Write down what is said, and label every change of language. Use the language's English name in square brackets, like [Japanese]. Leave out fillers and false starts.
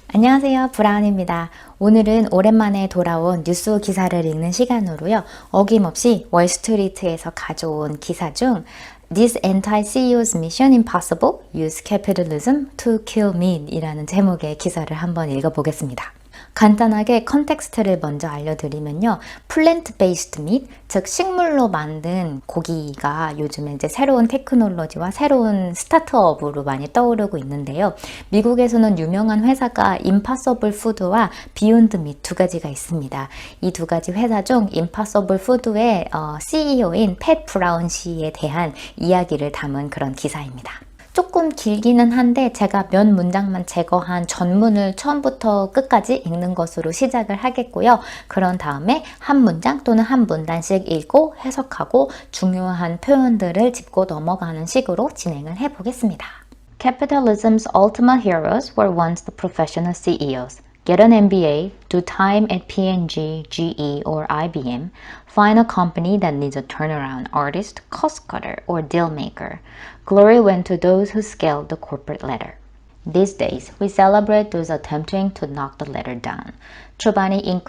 [Korean] 안녕하세요, 브라운입니다. 오늘은 오랜만에 돌아온 뉴스 기사를 읽는 시간으로요. 어김없이 월스트리트에서 가져온 기사 중 [English] This anti-CEO's mission impossible? Use capitalism to kill me [Korean] 이라는 제목의 기사를 한번 읽어보겠습니다. 간단하게 컨텍스트를 먼저 알려드리면요. 플랜트 베이스드 밋, 즉 식물로 만든 고기가 요즘에 이제 새로운 테크놀로지와 새로운 스타트업으로 많이 떠오르고 있는데요. 미국에서는 유명한 회사가 임파서블 푸드와 비욘드 밋 두 가지가 있습니다. 이 두 가지 회사 중 임파서블 푸드의 CEO인 팻 브라운 씨에 대한 이야기를 담은 그런 기사입니다. 조금 길기는 한데 제가 몇 문장만 제거한 전문을 처음부터 끝까지 읽는 것으로 시작을 하겠고요. 그런 다음에 한 문장 또는 한 문단씩 읽고 해석하고 중요한 표현들을 짚고 넘어가는 식으로 진행을 해보겠습니다. [English] Capitalism's ultimate heroes were once the professional CEOs. Get an MBA, do time at P&G, GE, or IBM, find a company that needs a turnaround artist, cost cutter, or deal maker. Glory went to those who scaled the corporate ladder. These days, we celebrate those attempting to knock the ladder down. Chobani Inc.